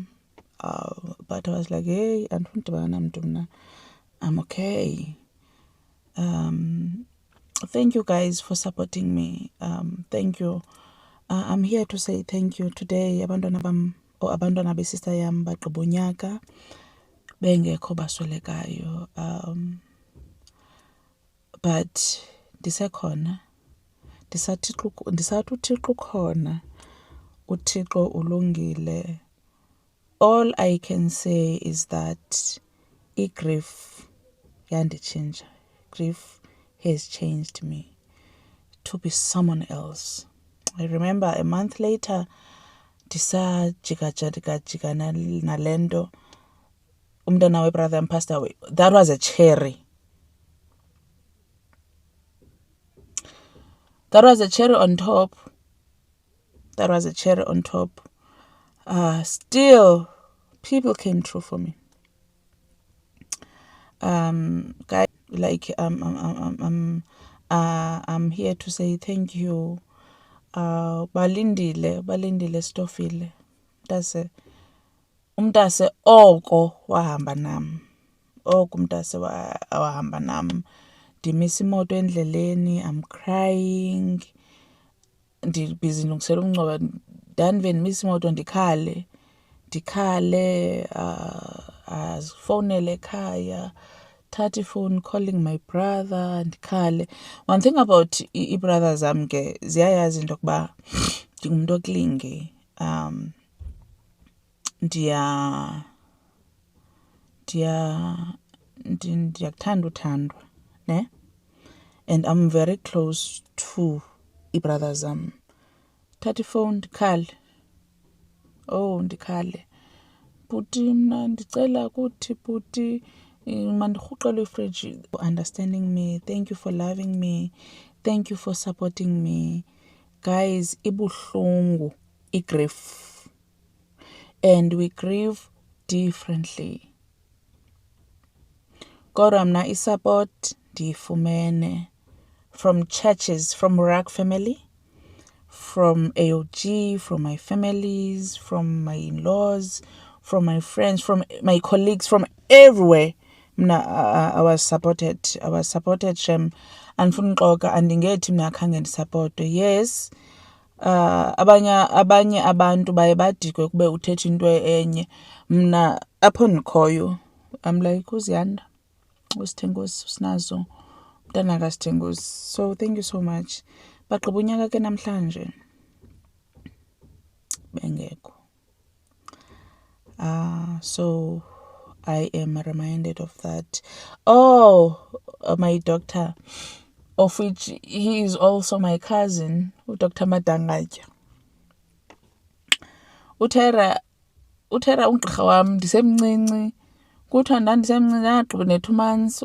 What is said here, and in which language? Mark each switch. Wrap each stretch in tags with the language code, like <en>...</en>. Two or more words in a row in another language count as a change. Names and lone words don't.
<en>But I was like,</en> <xh>hey, andifuna udibana namntu mna,</xh> <en>I'm okay. Thank you guys for supporting me. Thank you. I'm here to say thank you today.</en> <xh>Abantwana bam or abantwana besister yam bagqiba unyaka bengekho baswelekayo. But ndisekhona, ndisathi uThixo ukhona, uThixo ulungile.</xh> <en>All I can say is that grief yandichinja. Grief has changed me to be someone else. I remember a month later,</en> <xh>ndisajika nalento, umntana webrother</xh> <en>passed away. That was a cherry. That was a cherry on top. That was a cherry on top. Still, people came through for me. Guys, like I'm here to say thank you.</en> <xh>Balindile stofile. Umntase oko wahamba nam. Oko umntase wahamba nam. Ndimisa imoto endleleni,</xh> <en>I'm crying.</en> <xh>Ndibhizi ndilungisela umngcwabo, ndandive ndimisa imoto ndikhale, azifowunele ekhaya, thatha ifowuni,</xh> <en>calling my brother, ndikhale.</en> <xh>One thing about ii-brother zam ke, ziyayazi into yokuba ndingumntu okulinge. Ndiyakuthanda uthandwa, ne?</xh> <en>And I'm very close to</en> <xh>ii-brother zam. Thatha ifowuni ndikhale. Oh, ndikhale. Bhuti mna ndicela kuthi bhuti mandirhuqele ifriji.</xh> <en>For understanding me, thank you for loving me, thank you for supporting me. Guys,</en> <xh>ibuhlungu igrief,</xh> <en>and we grieve differently.</en> <xh>Kodwa mna isupport ndiyifumene</xh> <en>from churches, from Rock family, from AOG, from my families, from my in-laws, from my friends, from my colleagues, from everywhere. Mna I was supported shem.</en> <xh>Andifuna uxoka, andingethi mna khange ndisupportwe. Yes, abanye abantu baye badikwe kube uthetha into enye. Mna apho ndikhoyo,</xh> <en>I'm like uZiyanda, uSithengosi, usinazo,</en> <xh>mntana kaSithengosi.</xh> <en>So thank you so much.</en> <xh>Bagqiba unyaka ke namhlanje bengekho.</xh> <en>So I am reminded of that. My doctor, of which he is also my cousin, Dr. Madangatya.</en> <xh>Uthera ugqirha wam ndisemncinci, kuthiwa ndandisemncinci ndagqiba ne-2 months.</xh>